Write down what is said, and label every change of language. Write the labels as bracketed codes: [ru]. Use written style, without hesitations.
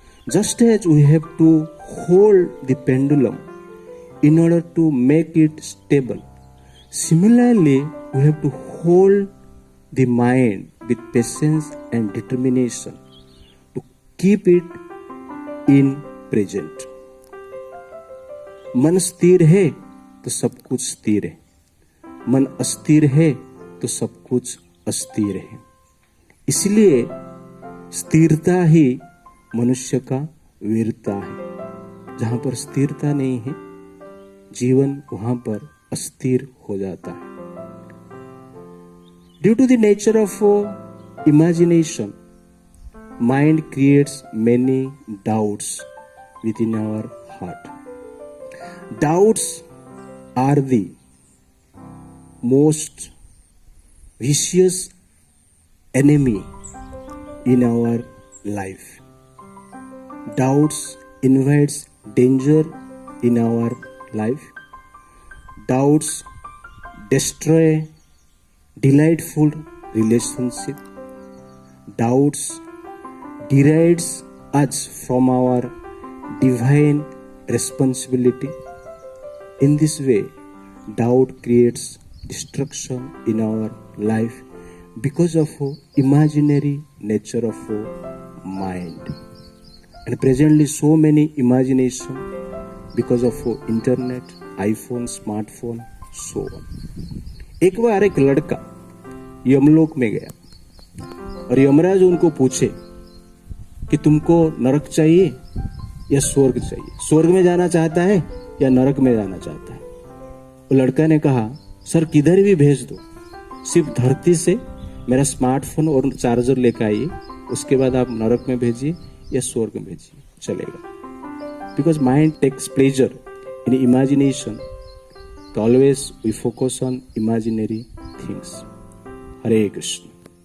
[en] Just as we have to hold the pendulum in order to make it stable, similarly we have to hold the mind with patience and determination to keep it in present. [hi] मन स्थिर है तो सब कुछ स्थिर है, मन अस्थिर है तो सब कुछ अस्थिर है. इसलिए स्थिरता ही मनुष्य का वीरता है. जहां पर स्थिरता नहीं है, जीवन वहां पर अस्थिर हो जाता है. [en] Due to the nature of imagination, mind creates many doubts within our heart. Doubts are the most vicious enemy in our life. Doubts invites danger in our life. Doubts destroy delightful relationship. Doubts derides us from our divine responsibility. In this way, doubt creates destruction in our life because of imaginary nature of mind. And presently so many imagination because of internet, iPhone, smartphone, so on. [hi] एक बार एक लड़का यमलोक में गया और यमराज उनको पूछे कि तुमको नरक चाहिए या स्वर्ग चाहिए, स्वर्ग में जाना चाहता है या नरक में जाना चाहता है। वो लड़का ने कहा सर किधर भी भेज दो, सिर्फ धरती से मेरा स्मार्टफोन और चार्जर लेकर आइए, उसके बाद आप नरक में भेजिए या स्वर्ग में भेजिए, चलेगा। [en] Because mind takes pleasure in imagination, always we focus on imaginary things. Hare Krishna.